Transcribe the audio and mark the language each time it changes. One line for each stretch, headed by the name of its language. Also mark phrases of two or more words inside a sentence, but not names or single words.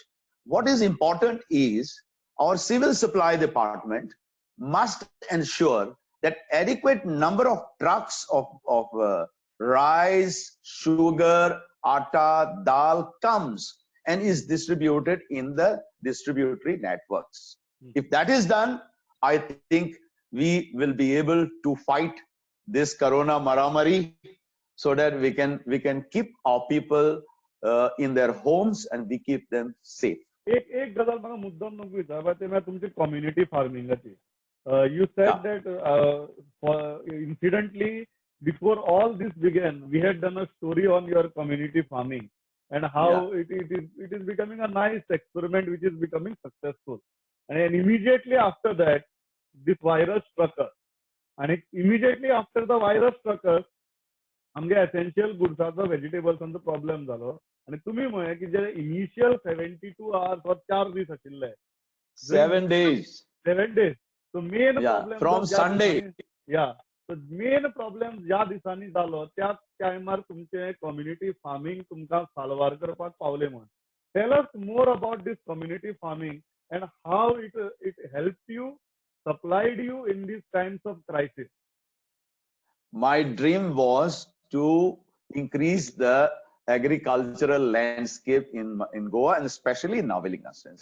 English: What is important is our civil supply department must ensure that adequate number of trucks of rice, sugar, atta, dal comes and is distributed in the distributory networks. If that is done, I think we will be able to fight this corona maramari so that we can keep our people in their homes and we keep them safe.
Konkani: एक गजाल मला मुद्दाम नको विचारपा ते मैं तुमची
English: community farmingाची. You said that incidentally before all this began, we had done a story on your community farming and how it is becoming a nice experiment which is becoming successful. And immediately after that, this virus struck us. And immediately after the virus struck us,
Konkani: आमगे
English: essential goodsाचो
Konkani: वेजिटेबल्सांचो प्रॉब्लेम जालो. आणि तुम्ही म्हळे की जे इनिशियल
English: 72 hours or
Konkani: 4 दीस आशिल्ले,
English: 7 days. 7 days. So main problem from Sunday. So main problem
Konkani: ज्या दिसांनी जालो त्या टायमार तुमचे
English: community farming
Konkani: तुमकां साल्वार करपाक पावले म्हण.
English: Tell us more about this community farming and how it helped you, supplied you in these times of crisis. My dream was to increase the agricultural landscape in Goa and especially in Navelim constituency.